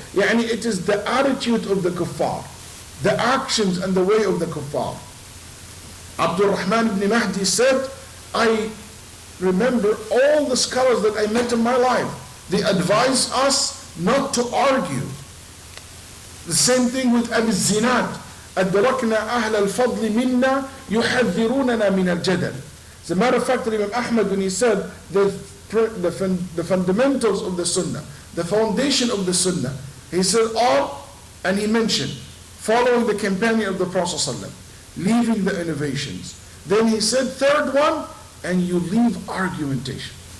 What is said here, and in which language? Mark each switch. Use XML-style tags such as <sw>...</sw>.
<en>Yani it is the attitude of the kuffar, the actions and the way of the kuffar. Abdul Rahman ibn Mahdi said, I remember all the scholars that I met in my life. They advise us not to argue. The same thing with Abu Zinad.</en> <ar>أدركنا أهل الفضل منا يحذروننا من الجدل.</ar> <en>As a matter of fact, Imam Ahmad, when he said the fundamentals of the Sunnah, the foundation of the Sunnah, he said all, and he mentioned following the companion of the Prophet ﷺ, leaving the innovations. Then he said third one, and you leave argumentation.</en>